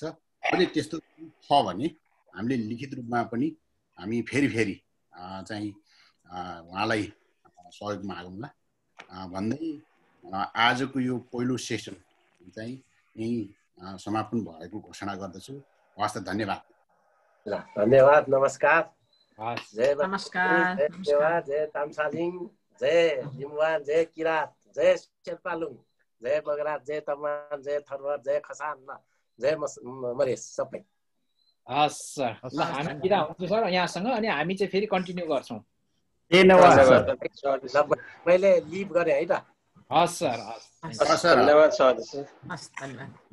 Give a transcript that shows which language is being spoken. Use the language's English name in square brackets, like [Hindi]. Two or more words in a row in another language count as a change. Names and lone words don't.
[Nepali] अहिले त्यस्तो छ भने हामीले लिखित रूपमा पनि हामी फेरि चाहिँ उहाँलाई सहयोग मागौँला भन्दै आजको यो पहिलो सेसन चाहिँ यहीँ समापन भएको घोषणा गर्दछु। हवस् त, धन्यवाद। धन्यवाद, नमस्कार। जय नमस्कार, धन्यवाद, जय तामसालिङ, जय लिम्बुवान, जय किरात, जय शेर्पालुङ, जय बगरात, जय तमान, जय थरवर, जय खसान, जय मरेस सबै। हस्, ल हामी बिदा हुन्छौँ सर यहाँसँग, अनि हामी चाहिँ फेरि कन्टिन्यू गर्छौँ। मैले लिभ गरेँ है त। हस् सर, हस्, धन्यवाद सर। हस्, धन्यवाद।